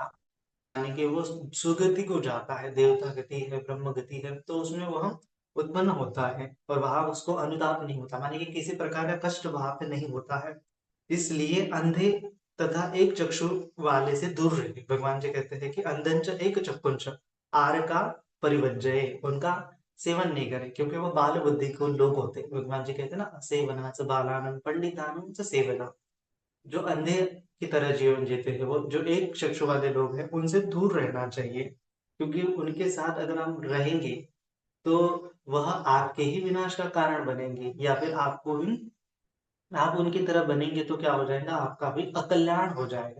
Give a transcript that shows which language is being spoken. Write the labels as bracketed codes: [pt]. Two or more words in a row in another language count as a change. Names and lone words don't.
[hi] यानी कि वो सुगति को जाता है, देवता गति है, ब्रह्म गति है, तो उसमें वह उत्पन्न होता है और वहां उसको अनुताप नहीं होता, माने कि किसी प्रकार का कष्ट वहां पे नहीं होता है। इसलिए अंधे तथा एक चक्षु वाले से दूर रहे। भगवान जी कहते हैं कि [pi] अंधंच एक चक्षुंच आर का परिवज्जये, [hi] उनका सेवन नहीं करे, क्योंकि वो बाल बुद्धि को लोग होते हैं। भगवान जी कहते हैं ना, [pi] सेवना च बालानम पंडितानम च सेवना। [hi] जो अंधे की तरह जीवन जीते हैं, वो जो एक चक्षु वाले लोग हैं, उनसे दूर रहना चाहिए, क्योंकि उनके साथ अगर हम रहेंगे तो वह आपके ही विनाश का कारण बनेंगे, या फिर आपको भी, आप उनकी तरह बनेंगे तो क्या हो जाएगा, आपका भी अकल्याण हो जाएगा।